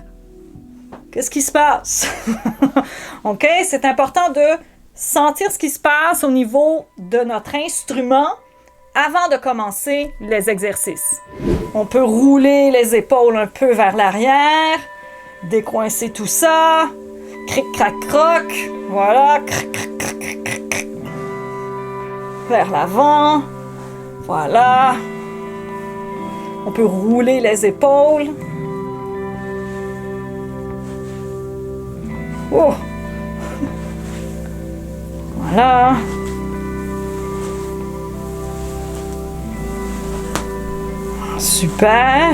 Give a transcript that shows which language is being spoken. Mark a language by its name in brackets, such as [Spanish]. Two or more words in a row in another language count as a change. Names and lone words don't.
[French] Qu'est-ce qui se passe? OK? C'est important de sentir ce qui se passe au niveau de notre instrument avant de commencer les exercices. On peut rouler les épaules un peu vers l'arrière, décoincer tout ça. Cric, crac, croc. Voilà. Cric, cric, cric, cric, cric. Vers l'avant. Voilà. On peut rouler les épaules. Oh. Voilà. Super.